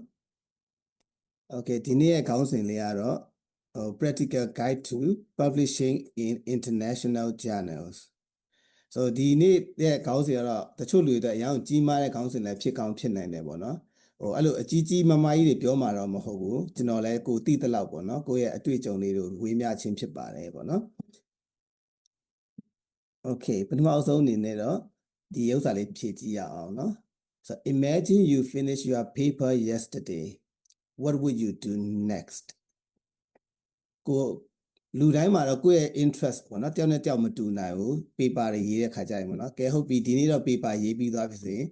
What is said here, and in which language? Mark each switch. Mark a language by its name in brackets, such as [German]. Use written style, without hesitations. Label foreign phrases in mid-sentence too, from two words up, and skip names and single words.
[Burmese] Okay, ဒီနေ့ရဲ့ခေါင်းစဉ်လေးကတော့ [English] practical guide to publishing in international journals. [Burmese] So ဒီနေ့ရဲ့ခေါင်းစဉ်ကတော့တချို့လူတွေအရင်ကြီးမားတဲ့ခေါင်းစဉ်လည်းဖြစ်ကောင်းဖြစ်နိုင်တယ်ပေါ့နော်အဲ့လိုအကြီးကြီးမားမားကြီးတွေပြောမှာတော့မဟုတ်ဘူးကျွန်တော်လည်းကိုသိတဲ့လောက်ပေါ့နော်ကိုယ့်ရဲ့အတွေ့အကြုံလေးတွေဝေမျှခြင်းဖြစ်ပါတယ်ပေါ့နော် Okay ပထမဆုံးအနေနဲ့တော့ဒီဥစ္စာလေးဖြည့်ကြည့်ရအောင်နော် [English] So imagine you finish your paper yesterday. What would you do next? [Burmese] ကိုလူတိုင်းမှာတော့ကိုယ့်ရဲ့ interest ပေါ့နော်တယောက်နဲ့တယောက်မတူနိုင်ဘူး paper တွေရေးတဲ့ခါ ကြရင်ပေါ့နော်ကဲဟုတ်ပြီဒီနေ့တော့ paper ရေးပြီးသွားပြီဆိုရင်